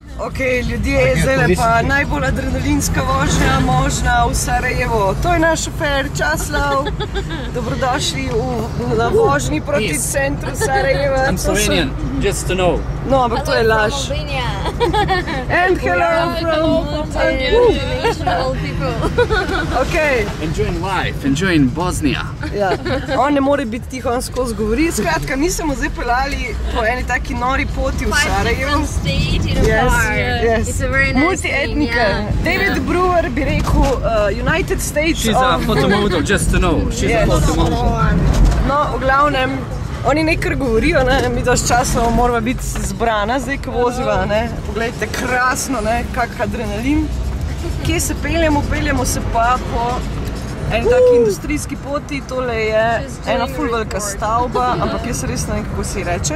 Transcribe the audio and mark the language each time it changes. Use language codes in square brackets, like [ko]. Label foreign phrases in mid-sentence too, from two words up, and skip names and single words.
[sl] Ok, ljudje, zdaj pa najbolj adrenalinska vožnja možna v Sarajevo. To je naš šofer Časlav. Dobrodošli na vožnji proti centru Sarajeva. [en] I'm Slovenian, just to know. [sl] No, ampak to je laž. [en] And hello from international people. Ok. Enjoying life, enjoying Bosnia. [sl] Ja, on ne more biti tiho, on skozi govori. Skratka, mi smo zdaj peljali po eni taki nori poti v Sarajevo. Multi-etnika. David Brewer bi rekel United States [en] She's a photomodel, just to know. She's a photomodel. [sl] No, v glavnem, oni nekaj govorijo, mi dosti časa moramo biti zbrana, zdaj ko voziva, poglejte, krasno, kak adrenalin. Kje se peljemo? Peljemo se pa po eni taki industrijski poti, tole je ena ful velika stavba, ampak jaz res ne vem, kako se ji reče.